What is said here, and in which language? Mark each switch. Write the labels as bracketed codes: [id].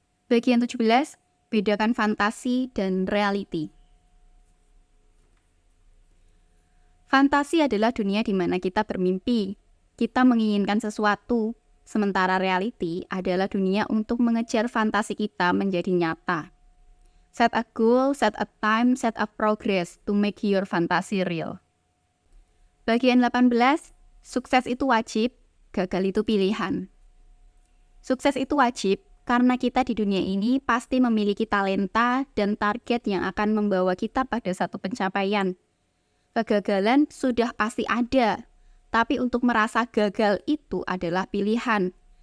[id] Bagian 17, bedakan fantasi dan reality. Fantasi adalah dunia di mana kita bermimpi. Kita menginginkan sesuatu, sementara reality adalah dunia untuk mengejar fantasi kita menjadi nyata. [en] Set a goal, set a time, set a progress to make your fantasy real. [id] Bagian 18, sukses itu wajib, gagal itu pilihan. Sukses itu wajib karena kita di dunia ini pasti memiliki talenta dan target yang akan membawa kita pada satu pencapaian. Kegagalan sudah pasti ada, tapi untuk merasa gagal itu adalah pilihan.